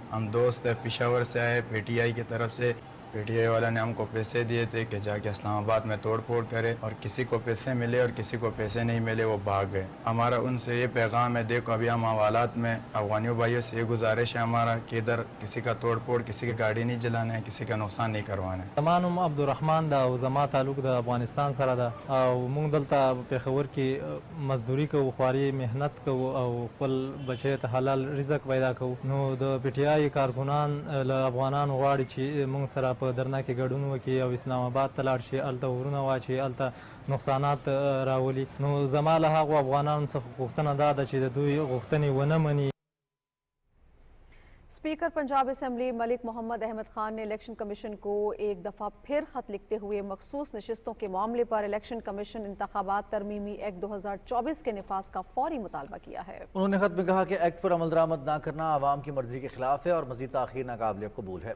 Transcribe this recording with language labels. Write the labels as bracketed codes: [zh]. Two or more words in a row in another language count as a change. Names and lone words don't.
[ur] ہم دوست ہے، پشاور سے آئے پی ٹی آئی کی طرف سے۔ پی ٹی آئی والا نے ہم کو پیسے دیے تھے کہ جا کے اسلام آباد میں توڑ پھوڑ کرے، اور کسی کو پیسے ملے اور کسی کو پیسے نہیں ملے، وہ بھاگ گئے۔ ہمارا ان سے یہ پیغام ہے، دیکھو ابھی ہم حوالات میں افغانیوں بھائیوں سے یہ گزارش ہے ہمارا کہ ادھر کسی کا توڑ پھوڑ، کسی کی گاڑی نہیں جلانا ہے، کسی کا نقصان نہیں کروانا ہے۔ [ps] زما نوم عبدالرحمن دا او زما تعلق د افغانستان سره ده او موږ دلته پېښور کې مزدوري کوو، خواري محنت کوو او خپل بچی ته حلال رزق پیدا کوو. نو د پی ټي آی کارکونان له افغانانو غواړي چې موږ سره په درنا کې ګډون وکړي او اسلام آباد ته لاړ شي، هلته ورونه واچي، هلته نقصانات راولي. نو زما له هغو افغانانو څخه غوښتنه دا ده چې د دوی غوښتنې ونه مني. [ur] اسپیکر پنجاب اسمبلی ملک محمد احمد خان نے الیکشن کمیشن کو ایک دفعہ پھر خط لکھتے ہوئے مخصوص نشستوں کے معاملے پر الیکشن کمیشن انتخابات ترمیمی ایکٹ 2024 کے نفاذ کا فوری مطالبہ کیا ہے۔ انہوں نے خط میں کہا کہ ایکٹ پر عمل درآمد نہ کرنا عوام کی مرضی کے خلاف ہے اور مزید تاخیر ناقابل قبول ہے۔